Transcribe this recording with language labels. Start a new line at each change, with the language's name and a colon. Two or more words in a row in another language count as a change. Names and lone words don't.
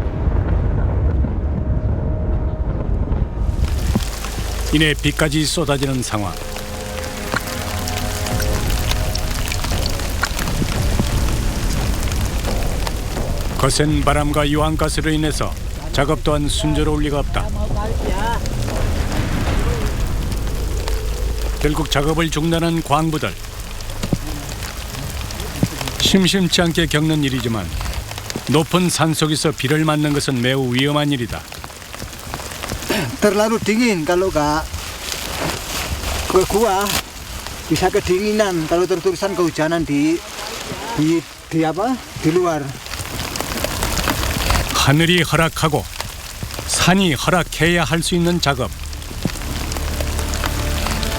Korean: 이내 비까지 쏟아지는 상황. 거센 바람과 유황가스로 인해서 작업 또한 순조로울 리가 없다. 결국 작업을 중단한 광부들. 심심치 않게 겪는 일이지만 높은 산속에서 비를 맞는 것은 매우 위험한 일이다.
Indonesian: Terlalu dingin kalau nggak ke gua bisa kedinginan kalau terus-terusan kehujanan di luar.
Korean: 하늘이 허락하고 산이 허락해야 할 수 있는 작업.